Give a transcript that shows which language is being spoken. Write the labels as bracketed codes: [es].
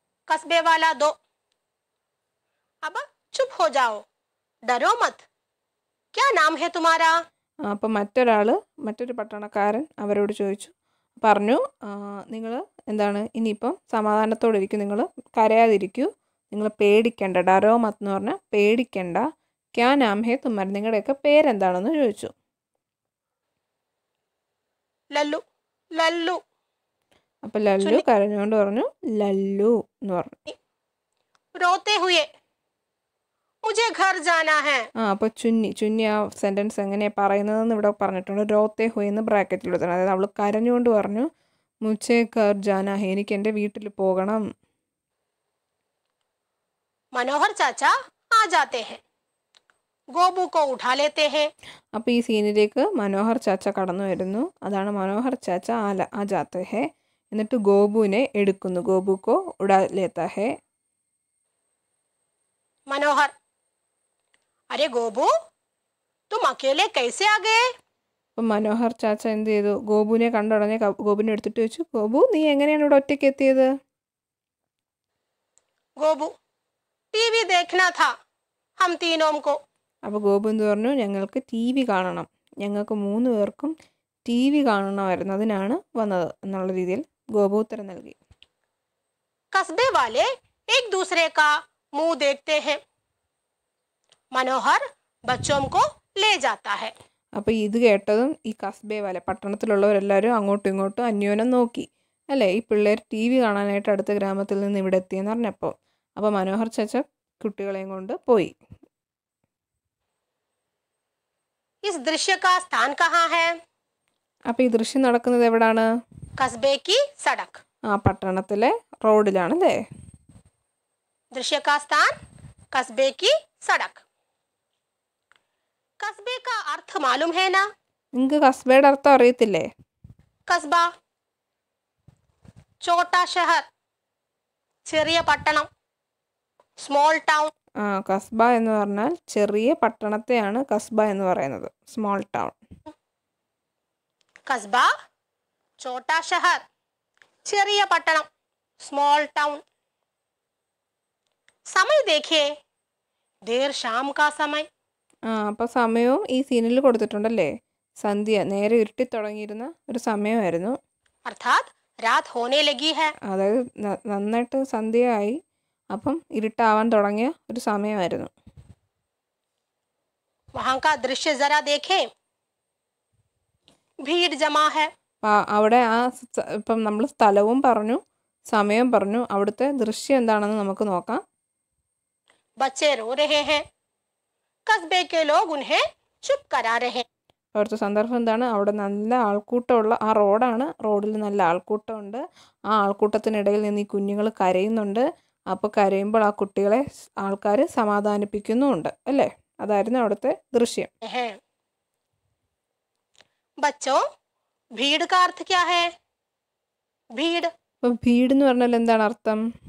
[hi] कस्बे वाला दो, अब चुप हो जाओ, डरो मत, क्या नाम है तुम्हारा. [ml] അപ്പം മറ്റൊരു പട്ടണക്കാരൻ അവരോട് പറഞ്ഞു നിങ്ങൾ എന്താണ് ഇനിയിപ്പം സമാധാനത്തോടെ ഇരിക്കും, നിങ്ങൾ കരയാതിരിക്കൂ, നിങ്ങൾ പേടിക്കണ്ട. [hi] ഡരോ മത്ത് [ml] എന്ന് പറഞ്ഞാൽ പേടിക്കണ്ട. [hi] ക്യാ നാം ഹേ തുമ്മാർ, [ml] നിങ്ങളുടെയൊക്കെ പേരെന്താണെന്ന് ചോദിച്ചു. [hi] लल्लू लल्लू. [ml] അപ്പം ലല്ലു കരഞ്ഞുകൊണ്ട് പറഞ്ഞു ലല്ലു എന്ന് പറഞ്ഞു. [hi] रोते हुए, मुझे घर जाना है. [ml] അപ്പോൾ ചുന്നി ആ സെൻറ്റൻസ് എങ്ങനെയാണ് പറയുന്നതെന്ന് ഇവിടെ പറഞ്ഞിട്ടുണ്ട്. [hi] രോത്തെ ഹുയ് [ml] എന്ന് ബ്രാക്കറ്റിൽ എടുത്തണം. അതായത് അവൾ കരഞ്ഞുകൊണ്ട് പറഞ്ഞു [hi] മുझे घर जाना है, [ml] എനിക്ക് എൻ്റെ വീട്ടിൽ പോകണം. [hi] मनोहर चाचा आ जाते हैं, गोबू को उठा लेते हैं. [ml] അപ്പോൾ ഈ സീനിലേക്ക് മനോഹർ ചാച്ച കടന്നു വരുന്നു. അതാണ് മനോഹർ ചാച്ച [hi] ആ ജാത്തെ ഹേ. [ml] എന്നിട്ട് ഗോപുവിനെ എടുക്കുന്നു. [hi] ഗോപു കോ ഉടാ ലേത്താ ഹേ. मनोहर, अरे गोबू तुम अकेले कैसे आ गए. [ml] അപ്പം മനോഹർ ചാച്ച എന്ത് ചെയ്തു, ഗോപുവിനെ കണ്ടുടനെ ഗോപുവിനെ എടുത്തിട്ട് വെച്ചു, ഗോപു നീ എങ്ങനെയാണ് ഇവിടെ ഒറ്റയ്ക്ക് എത്തിയത്. [hi] गोबू, टीवी देखना था हम तीनों को. [ml] അപ്പോൾ ഗോപു എന്ത് പറഞ്ഞു, ഞങ്ങൾക്ക് TV കാണണം, ഞങ്ങൾക്ക് 3 പേർക്കും TV കാണണമായിരുന്നു, അതിനാണ് വന്നത് എന്നുള്ള രീതിയിൽ ഗോപു ഉത്തരം നൽകി. [hi] कस्बे वाले एक दूसरे का मुंह देखते हैं, मनोहर बच्चों को ले जाता है. [ml] അപ്പോൾ ഇത് കേട്ടതും ഈ കസ്ബെ വാല പട്ടണത്തിലുള്ളവരെല്ലാവരും അങ്ങോട്ടും ഇങ്ങോട്ടും അന്യോന്യം നോക്കി അല്ലേ. ഈ പിള്ളേർ TV കാണാനായിട്ട് അടുത്ത ഗ്രാമത്തിൽ നിന്ന് ഇവിടെ എത്തിയെന്ന് പറഞ്ഞപ്പോൾ. അപ്പോൾ മനോഹർ ചാച്ച കുട്ടികളെയും കൊണ്ട് പോയി. [hi] इस दृश्य का स्थान कहाँ है. [ml] അപ്പോൾ ഈ ദൃശ്യം നടക്കുന്നത് എവിടാണ്. [hi] कस्बे की सड़क. [ml] പട്ടണത്തിലെ റോഡിലാണ് അല്ലേ. [hi] दृश्य का स्थान कस्बे की सड़क. कस्बे का अर्थ मालूम है ना. [ml] നിങ്ങൾക്ക് കസ്ബയുടെ അർത്ഥം അറിയത്തില്ലേ. [hi] कस्बा, छोटा शहर, [ml] ചെറിയ പട്ടണം, [en] Small town. [ml] കസ്ബ എന്ന് പറഞ്ഞാൽ ചെറിയ പട്ടണത്തെയാണ് കസ്ബ എന്ന് പറയുന്നത്, [en] Small town. [hi] കസ്ബ, छोटा शहर, [ml] ചെറിയ പട്ടണം, [en] Small town. [hi] समय देखिए, देर शाम का समय. [ml] അപ്പോൾ സമയവും ഈ സീനിൽ കൊടുത്തിട്ടുണ്ടല്ലേ. സന്ധ്യ, നേരെ ഇരുട്ടി തുടങ്ങിയിരുന്ന ഒരു സമയമായിരുന്നു. [hi] अर्थात रात होने लगी है. [ml] അതായത് നന്നായിട്ട് സന്ധ്യയായി, അപ്പം ഇരുട്ടാവാൻ തുടങ്ങിയ ഒരു സമയമായിരുന്നു. [hi] वहाँ का दृश्य जरा देखें, भीड़ जमा है. [ml] അവിടെ ഇപ്പം നമ്മൾ സ്ഥലവും പറഞ്ഞു സമയം പറഞ്ഞു, അവിടുത്തെ ദൃശ്യം എന്താണെന്ന് നമുക്ക് നോക്കാം. [hi] बच्चे रो रहे हैं, कस्बे के लोग उन्हें चुप करा रहे हैं. [ml] അവിടുത്തെ സന്ദർഭം എന്താണ്, അവിടെ നല്ല ആൾക്കൂട്ടമുള്ള ആ റോഡാണ്. റോഡിൽ നല്ല ആൾക്കൂട്ടമുണ്ട്. ആ ആൾക്കൂട്ടത്തിനിടയിൽ നിന്ന് ഈ കുഞ്ഞുങ്ങൾ കരയുന്നുണ്ട്. അപ്പോൾ കരയുമ്പോൾ ആ കുട്ടികളെ ആൾക്കാർ സമാധാനിപ്പിക്കുന്നുമുണ്ട് അല്ലേ. അതായിരുന്നു അവിടുത്തെ ദൃശ്യം. [hi] बच्चों, भीड़ का अर्थ क्या है. भीड़. [ml] അപ്പോൾ ഭീഡ് എന്ന് പറഞ്ഞാൽ എന്താണ് അർത്ഥം.